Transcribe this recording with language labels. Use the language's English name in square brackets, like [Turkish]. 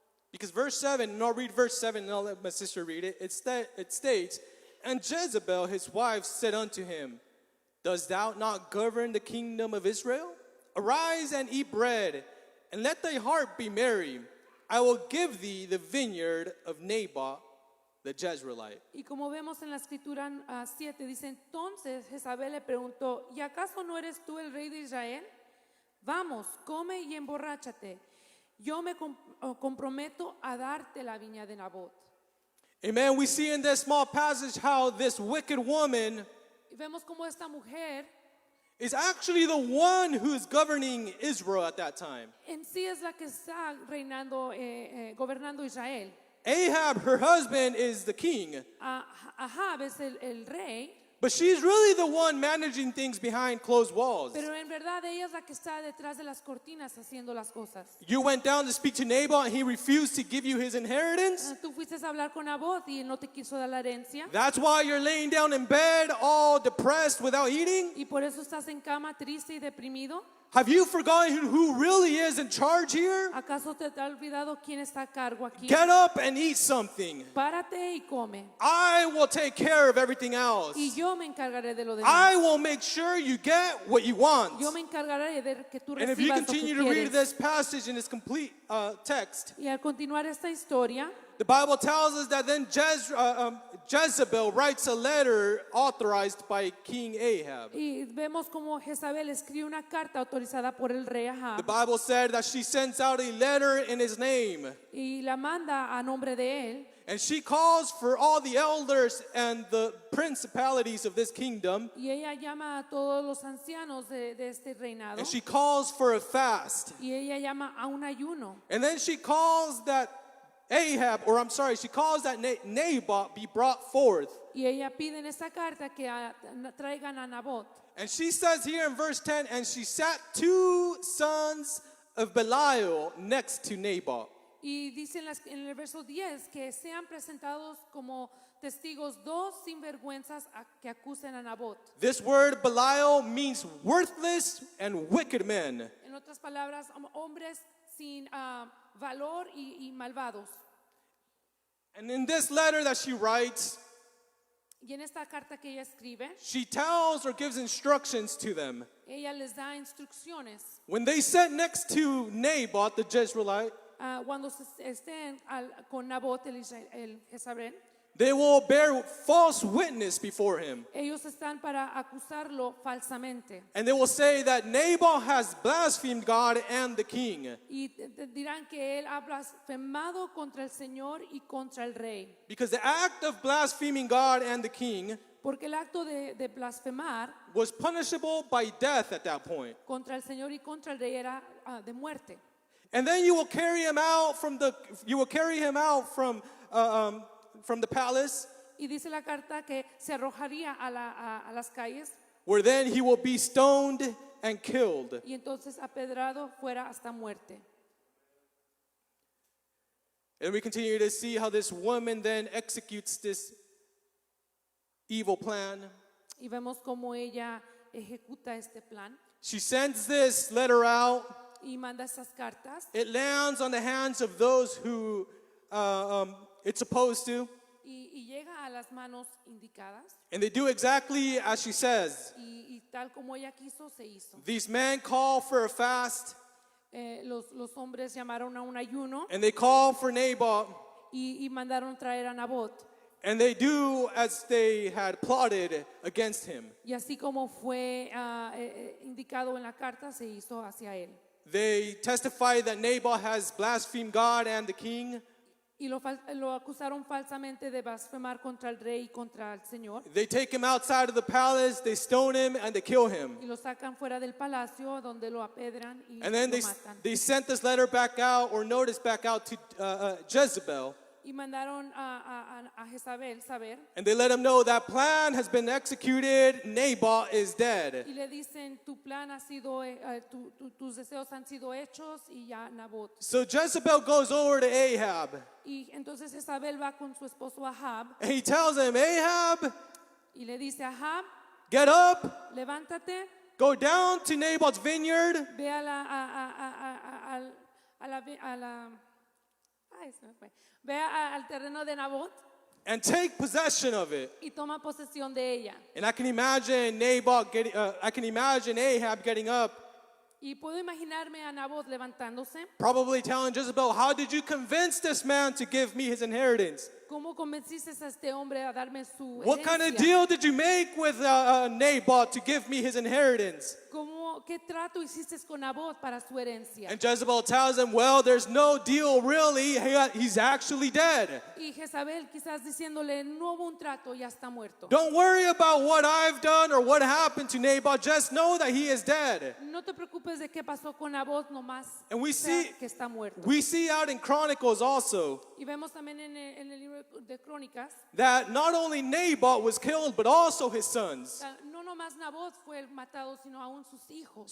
[English] Because verse 7, and I'll read verse 7 and I'll let my sister read it. It states, and Jezebel his wife said unto him, dost thou not govern the kingdom of Israel? Arise and eat bread, and let thy heart be merry. I will give thee the vineyard of Naboth the Jezreelite. [Spanish] Y como vemos en la escritura 7, dice, entonces Jezabel le preguntó, ¿y acaso no eres tú el rey de Israel? Vamos, come y emborráchate. Yo me comprometo a darte la viña de Nabot. Amen. [English] We see in this small passage how this wicked woman [Spanish] Y vemos como esta mujer [English] is actually the one who is governing Israel at that time. [Spanish] en sí es la que está reinando, gobernando Israel. [English] Ahab, her husband, is the king. [Spanish] Ahab es el rey, [English] But she's really the one managing things behind closed walls. [Spanish] pero en verdad ella es la que está detrás de las cortinas haciendo las cosas. [English] You went down to speak to Naboth and he refused to give you his inheritance. [Spanish] Tú fuiste a hablar con Nabot y él no te quiso dar la herencia. [English] That's why you're laying down in bed all depressed without eating. [Spanish] Y por eso estás en cama triste y deprimido. [English] Have you forgotten who really is in charge here? [Spanish] ¿Acaso te ha olvidado quién está a cargo aquí? [English] Get up and eat something. [Spanish] Párate y come. [English] I will take care of everything else. [Spanish] Y yo Yo me encargaré de lo demás. [English] I will make sure you get what you want. [Spanish] Yo me encargaré de que tú [English] And if you [Spanish] recibas lo que [English] continue to read [Spanish] quieres. [English] this passage in its complete text, [Spanish] Y al continuar esta historia, [English] the Bible tells us that then Jezebel writes a letter authorized by King Ahab. [Spanish] y vemos como Jezabel escribe una carta autorizada por el rey [English] The [Spanish] Ahab [English] Bible said that she sends out a letter in his name. [Spanish] y la manda a nombre de él. [English] And she calls for all the elders and the principalities of this kingdom. [Spanish] Y ella llama a todos los ancianos de este reinado. [English] And she calls for a fast. [Spanish] Y ella llama a un ayuno. [English] And then she calls that she calls that Naboth be brought forth. [Spanish] Y ella pide en esta carta que traigan a Nabot. [English] And she says here in verse 10, and she sat 2 sons of Belial next to Naboth. [Spanish] Y dice en el verso 10 que sean presentados como testigos 2 sinvergüenzas que acusen a Nabot. [English] This word Belial means worthless and wicked men. [Spanish] En otras palabras, hombres sin valor y malvados. [English] And in this letter that she writes, [Spanish] Y en esta carta que ella escribe, [English] she tells or gives instructions to them. [Spanish] ella les da instrucciones. [English] When they sat next to Naboth, the Jezreelite, [Spanish] Cuando estén con Nabot, el Jezabel, [English] they will bear false witness before him. [Spanish] ellos están para acusarlo falsamente. [English] And they will say that Naboth has blasphemed God and the king. [Spanish] Y dirán que él ha blasfemado contra el Señor y contra el rey. [English] Because the act of blaspheming God and the king [Spanish] Porque el acto de blasfemar [English] was punishable by death at that point. [Spanish] contra el Señor y contra el rey era de muerte. [English] And then you will carry him out from the palace, [Spanish] Y dice la carta que se arrojaría a las calles [English] where then he will be stoned and killed. [Spanish] y entonces apedrado fuera hasta muerte. [English] And we continue to see how this woman then executes this evil plan. [Spanish] Y vemos cómo ella ejecuta este plan [English] She sends this letter out. [Spanish] y manda esas cartas [English] It lands on the hands of those who it's supposed to. [Spanish] y llega a las manos indicadas [English] And they do exactly as she says. [Spanish] y tal como ella quiso, se hizo. [English] These men call for a fast, [Spanish] Los hombres llamaron a un ayuno [English] and they call for Naboth, [Spanish] y mandaron traer a Nabot. [English] and they do as they had plotted against him. [Spanish] Y así como fue indicado en la carta, se hizo hacia él. [English] They testify that Naboth has blasphemed God and the king. [Spanish] Y lo acusaron falsamente de blasfemar contra el rey y contra el Señor. [English] They take him outside of the palace, they stone him, and they kill him. [Spanish] Y lo sacan fuera del palacio donde lo apedran y [English] And then [Spanish] lo matan. [English] they sent this letter back out, or notice back out to Jezebel. [Spanish] Y mandaron a Jezabel saber. [English] And they let him know that plan has been executed, Naboth is dead. [Spanish] Y le dicen, tu plan ha sido, tus deseos han sido hechos y ya Nabot. [English] So Jezebel goes over to Ahab, [Spanish] Y entonces Jezabel va con su esposo Ahab [English] and he tells him, Ahab, [Spanish] y le dice, Ahab, [English] get up, [Spanish] levántate, [English] go down to Naboth's vineyard, [Spanish] ve a la ay, se me fue. Ve al terreno de Nabot [English] and take possession of it. [Spanish] y toma posesión de ella. [English] And I can imagine Ahab getting up, [Spanish] Y puedo imaginarme a Nabot levantándose. [English] probably telling Jezebel, how did you convince this man to give me his inheritance? [Spanish] ¿Cómo convenciste a este hombre a darme su [English] What kind of [Spanish] herencia? [English] deal did you make with Naboth to give me his inheritance? [Spanish] ¿Qué trato hiciste con Nabot para su herencia? [English] And Jezebel tells him, well, there's no deal really. He's actually dead. [Spanish] Y Jezabel quizás diciéndole, no hubo un trato, ya está muerto. [English] Don't worry about what I've done or what happened to Naboth. Just know that he is dead. [Spanish] No te preocupes de qué pasó con Nabot, nomás [English] And we [Spanish] sea [English] see- [Spanish] que está muerto. [English] We see out in Chronicles also [Spanish] Y vemos también en el libro de Crónicas, that not only Naboth was killed, but also his sons. no nomás Nabot fue el matado, sino aún sus hijos.